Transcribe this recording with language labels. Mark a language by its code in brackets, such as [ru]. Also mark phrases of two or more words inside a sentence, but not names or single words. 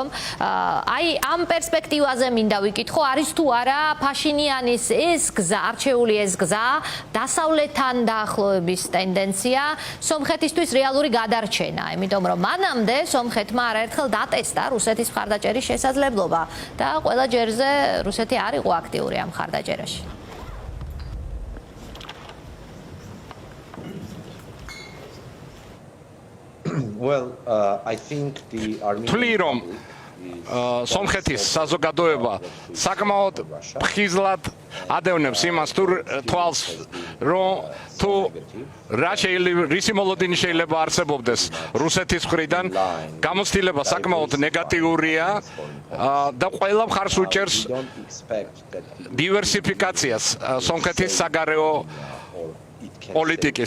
[ka] აი ამ პერსპექტივაზე მინდა ვიკითხო, არის თუ არა ფაშინიანის ეს გზა, არჩეული ეს გზა, დასავლეთთან დაახლოების ტენდენცია, სომხეთისთვის რეალური გადარჩენა, იმიტომ რომ მანამდე სომხეთმა არაერთხელ დატესტა რუსეთის მხარდაჭერის შესაძლებლობა და ყველა ჯერზე რუსეთი არ იყო აქტიური ამ მხარდაჭერაში. [en] Well, I think the [ka] Armenian სომხეთის საზოგადოება საკმაოდ ფხიზლად ადევნებს იმას თვალს რომ თუ რისი მოლოდინი შეიძლება არსებობდეს რუსეთის მხრიდან გამოცდილება საკმაოდ ნეგატიურია და ყველა მხარს უჭერს დივერსიფიკაციას სომხეთის საგარეო პოლიტიკის.